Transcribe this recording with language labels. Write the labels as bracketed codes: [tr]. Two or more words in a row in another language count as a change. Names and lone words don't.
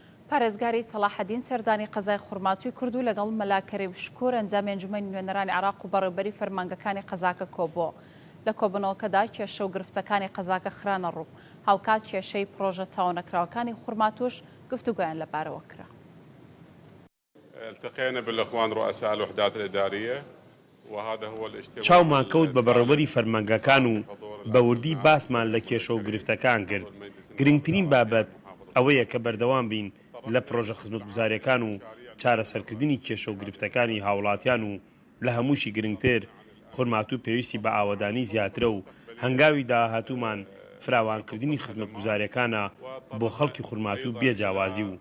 [ckb] پارێزگاری سەلاحەدین سەردانی قەزای خوڕماتووی کردو لەگەڵ مەلاکەری وشکور ئەنجامی ئەنجومەنی نوێنەرانی عێراق و بەڕێوەبەری فەرمانگەکانی قەزاکە کۆبووە. لە کۆبنەوەکەدا کێشە و گرفتەکانی قەزاکە خرانە ڕوو. هاوکات کێشەی پرۆژە تاوانەکراوەکانی خوڕماتوش گفتوگویان لەبارەوە کرا. [ar] التقينا بالإخوان رؤساء الوحدات الإدارية وهذا هو الاجتماع. [ckb] چاومان کەوت بە بەڕێوەبەری فەرمانگەکان و بەوردی باسمان لە کێشە و گرفتەکان کرد. گرنگترین بابەت ئەوەیە کە بەردەوام بین لە پرۆژە خزمەتگوزاریەکان و چارەسەرکردنی کێشە و گرفتەکانی هاوڵاتیان و لە هەمووشی گرنگتر خوڕماتوو پێویستی بە ئاوەدانی زیاترە و هەنگاوی داهاتوومان فراوانکردنی خزمەتگوزاریەکانە بۆ خەڵکی خوڕماتوو بێجیاوازی و